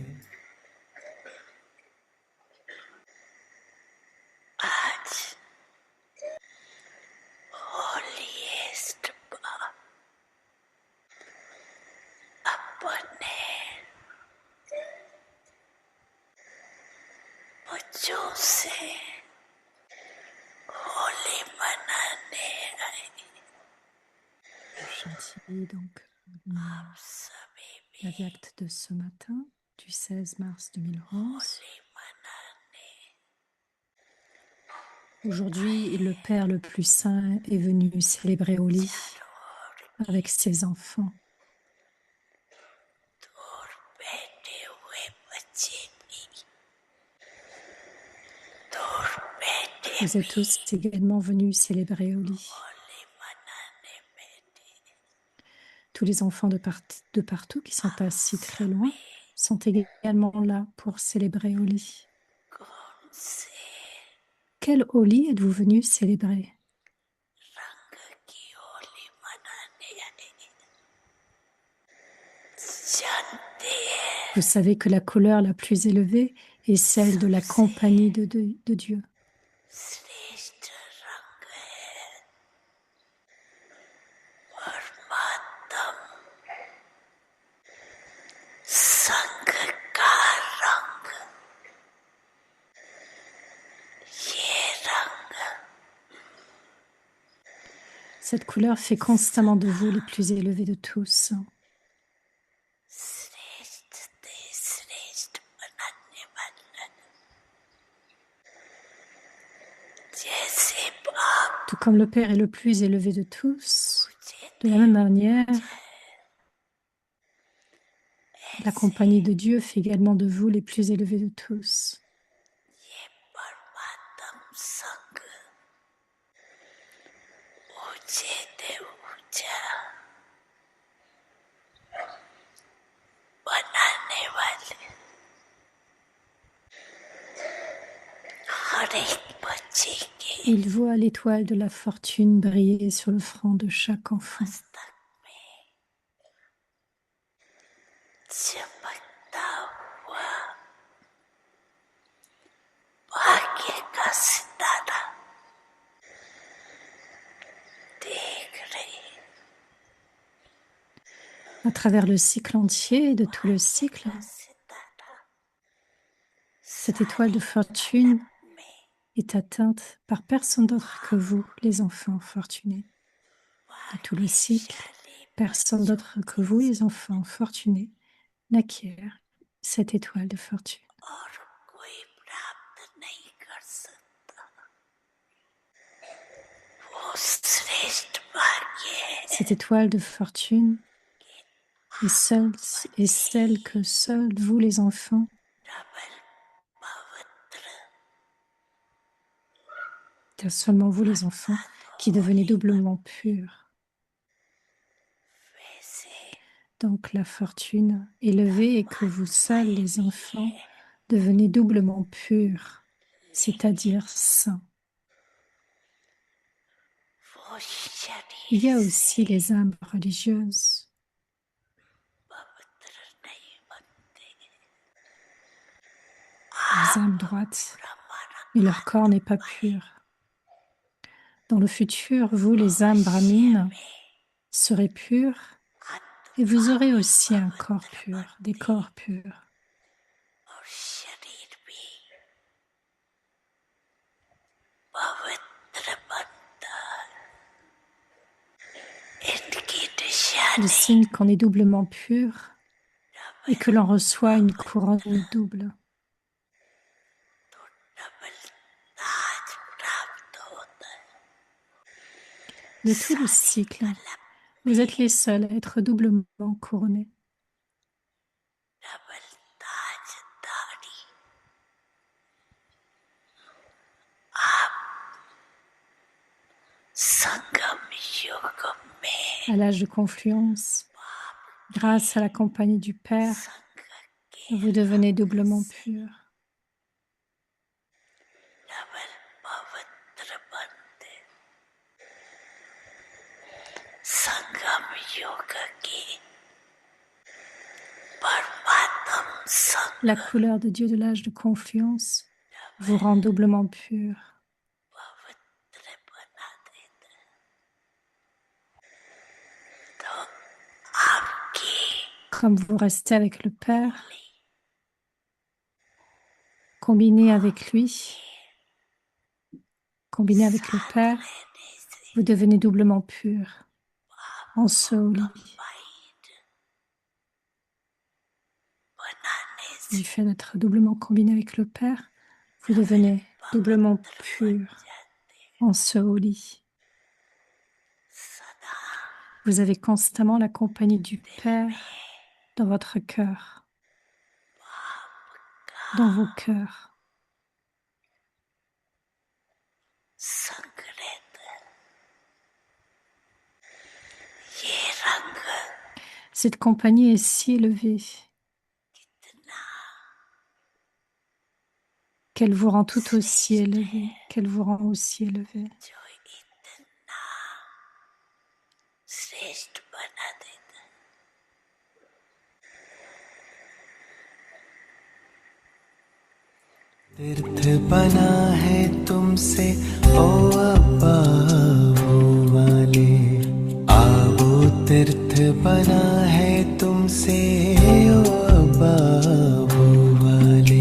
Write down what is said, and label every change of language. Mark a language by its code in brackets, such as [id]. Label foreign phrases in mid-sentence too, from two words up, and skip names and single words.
[hi] आज holiest अपने बच्चों से होली मनाने आई। [fr] Gentil, donc, [hi] आप सभी [fr] la [hi] भी [fr] Via de ce matin, du 16 mars 2011. [hi] होली मनाने [fr] Aujourd'hui, le Père le plus saint est venu célébrer Holi [hi] चारों ओर [fr] avec ses enfants. [hi] दूर बैठे हुए बच्चे भी, दूर बैठे [fr] Vous êtes tous également venus célébrer Holi. [hi] होली मनाने बैठे। [fr] Tous les enfants de partout qui sont pas si très loin sont également là pour célébrer Holi. [hi] कौन से [fr] Quel Holi êtes-vous venus célébrer? [hi] रंग की होली मनाने आए? जानते हैं [fr] Vous savez que la couleur la plus élevée est celle de la compagnie de Dieu. [hi] श्रेष्ठ रंग है परमात्म संग का रंग। ये रंग [fr] Cette couleur fait constamment de vous les plus élevés de tous. [hi] श्रेष्ठ से श्रेष्ठ बनाने वाला, जैसे बाप [fr] Tout comme le Père est le plus élevé de tous, [hi] मुझे [fr] de la même manière, la compagnie de Dieu fait également de vous les plus élevés de tous. [hi] ये परमात्म संग ऊंचे से ऊंचा बनाने वाले हर एक बच्चे के [fr] Il voit l'étoile de la fortune briller sur le front de chaque enfant. [hi] मस्तक में चमकता हुआ भाग्य का सितारा देख रहे हैं। [fr] À travers le cycle entier et de tout le cycle, [hi] सितारा [fr] cette étoile de fortune est atteinte par personne d'autre que vous, les enfants fortunés. De tout le cycle, personne d'autre que vous, les enfants fortunés, n'acquiert cette étoile de fortune. [hi] और कोई प्राप्त नहीं कर सकता। वो श्रेष्ठ भाग्य है [fr] Cette étoile de fortune est celle que seuls vous, les enfants, [hi] डबल पवित्र [fr] car seulement vous, les enfants, qui devenez doublement purs. [hi] वैसे [fr] Donc la fortune élevée et que vous seuls, les enfants, devenez doublement purs, c'est-à-dire saints. [hi] वो शरीर [fr] Il y a aussi les âmes religieuses. [hi] पवित्र नहीं बनते, [fr] Les âmes droites, mais leur corps n'est pas pur. Dans le futur, vous, les âmes brahmines, serez purs et vous aurez aussi un corps pur, des corps purs. [hi] और शरीर भी पवित्र बनता है। इनकी [fr] Le [hi] निशानी [fr] signe qu'on est doublement pur et que l'on reçoit une couronne double. [hi] डबल ताज प्राप्त होता है। [fr] De tout le cycle, vous êtes les seuls à être doublement couronnés. [hi] डबल ताजदारी आप संगम युग में [fr] À l'âge de confluence, grâce à la compagnie du Père, [hi] संग के [fr] vous devenez doublement purs. [hi] डबल पवित्र बनते। संगम युग की परमात्म संग [fr] La couleur de Dieu de l'âge de confluence vous rend doublement purs. [hi] पवित्र बना देता है। तो आपकी [fr] Comme vous restez avec le Père, combiné avec lui, combiné avec le Père, vous devenez doublement purs, en Sauli. [hi] वाइड बनाने से [fr] Du fait d'être doublement combiné avec le Père, vous devenez doublement purs, en Sauli. [hi] सदा [fr] Vous avez constamment la compagnie du Père dans votre cœur, dans vos cœurs. [hi] संग रहता है। ये रंग [fr] Cette compagnie est si élevée qu'elle vous rend tout aussi élevé, qu'elle vous rend aussi élevé. [hi] जो इतना श्रेष्ठ बना देता है। तीर्थ बना है तुमसे ओ अब्बा वो वाले, आवो तीर्थ बना है तुमसे ओ अब्बा वो वाले।